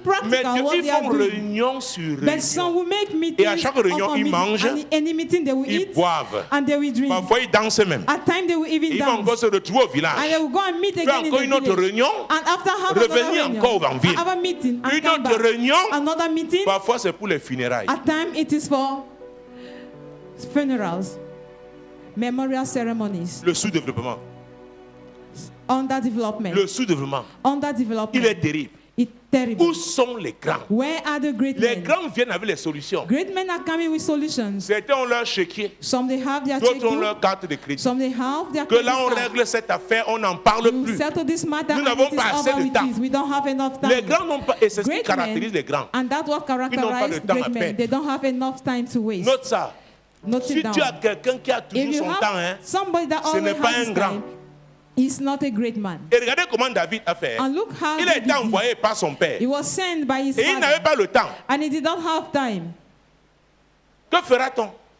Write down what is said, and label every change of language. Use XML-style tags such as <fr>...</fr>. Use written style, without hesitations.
<fr>Mais ils font réunion sur réunion. Et à chaque réunion, ils mangent, ils boivent. Parfois, ils dansent même. Ils vont encore se retrouver au village. Faire encore une autre réunion, revenir encore en ville. Une autre réunion, parfois c'est pour les funérailles.</fr> <en>At times it is for funerals, memorial ceremonies.</en> <fr>Le sous-développement.</fr> <en>Underdevelopment.</en> <fr>Le sous-développement.</fr> <en>Underdevelopment.</en> <fr>Il est terrible.</fr> <en>It's terrible.</en> <fr>Où sont les grands?</fr> <en>Where are the great</en> <fr>les</fr> <en>men?</en> <fr>grands viennent avec les solutions.</fr> <en>Great men are coming with solutions.</en> <fr>Certains ont leur chéquier.</fr> <en>Some they have their</en> <fr>d'autres ont leur carte de crédit.</fr> <en>Some they have their</en> <fr>que là on règle cette affaire, on n'en parle plus. Nous n'avons pas assez de temps.</fr> <en>We don't have enough time.</en> <fr>Les grands n'ont pas, et c'est ce qui caractérise les grands.</fr> <en>And that's what characterizes great men. They don't have enough time to waste.</en> <fr>Note ça. Si tu as quelqu'un qui a toujours son temps, hein, ce n'est pas un grand.</fr> <en>He's not a great man.</en> <fr>Et regardez comment David a fait. Il a été envoyé par son père.</fr> <en>He was sent by his</en> <fr>et il n'avait pas le temps.</fr> <en>And he did not have time.</en> <fr>Que fera-t-on?</fr>